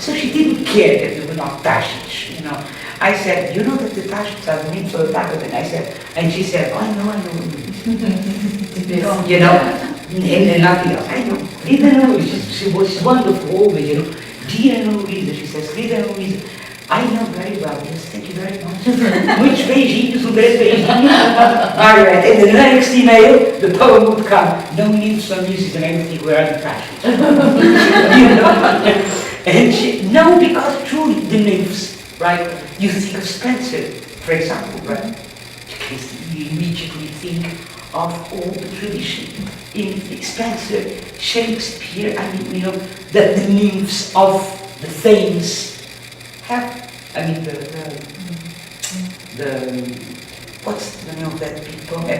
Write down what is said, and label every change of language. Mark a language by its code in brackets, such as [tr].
[en] So she didn't care that they were not Tashics, you know. I said, you know that the Tashics are the names for the Takas, and she said, oh, I know. You know, and nothing else. I know. She was wonderful always, you know. Dear Luísa, she says, [pt] querida Luísa, [en] I know very well, yes, thank you very much. [pt] Muitos beijinhos, grande beijinho. [en] Margaret, in the next email, the poem would come, no need for music and everything, where are the Tashics? You know? And she, no, because truly the nymphs, right? You think of Spencer, for example, right? Because you immediately think of all the tradition in Spencer, Shakespeare, I mean, you know, that the nymphs of the famous have, I mean, what's the name of that big poem?